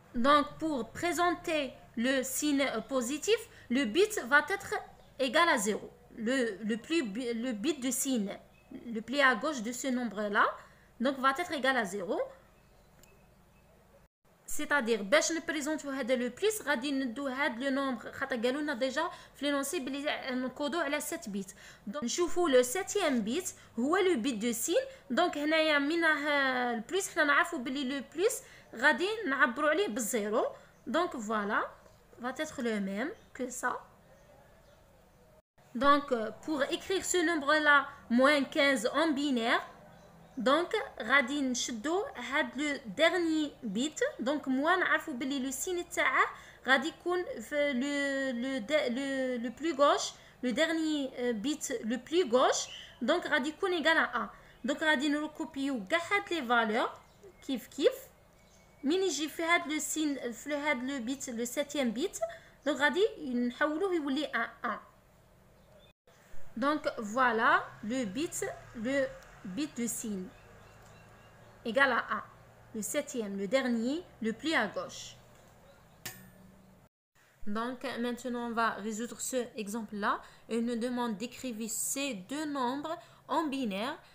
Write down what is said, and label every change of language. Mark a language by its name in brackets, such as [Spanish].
[French] Donc pour présenter le signe positif, le bit va être égal à 0. Le bit de signe le plus à gauche de ce nombre-là, donc va être égal à 0. C'est-à-dire, [Arabic] باش نبريزونتو هذا لو بليس غادي ندو هذا لو نومبر خاطر قالوا لنا ديجا في لونسي بلي نكودو على 7 بيت. دونك نشوفوا لو 7 بيت هو لو بيت دو سين. دونك هنايا من البليس حنا نعرفوا بلي لو بليس غادي نعبروا عليه بالزيرو. دونك فوالا [French] va être le même que ça. Donc pour écrire ce nombre là moins 15 en binaire, donc [Arabic] غادي نشدو هاد لو [French] dernier bit. donc moi [Arabic] نعرفوا بلي لو سين تاعه غادي يكون في [French] le plus gauche, le dernier bit le plus gauche, donc [Arabic] غادي يكون [French] égal à 1. [Arabic] donc غادي نركوبيو كاع هاد لي فالور كيف من يجي في هاد لو سين في هاد لو بيت لو 7 بيت donc غادي نحولوه يولي 1. [French] donc voilà le bit de signe égal à 1, le 7e, le dernier, le plus à gauche. Donc maintenant on va résoudre ce exemple là et il nous demande d'écrire ces deux nombres en binaire.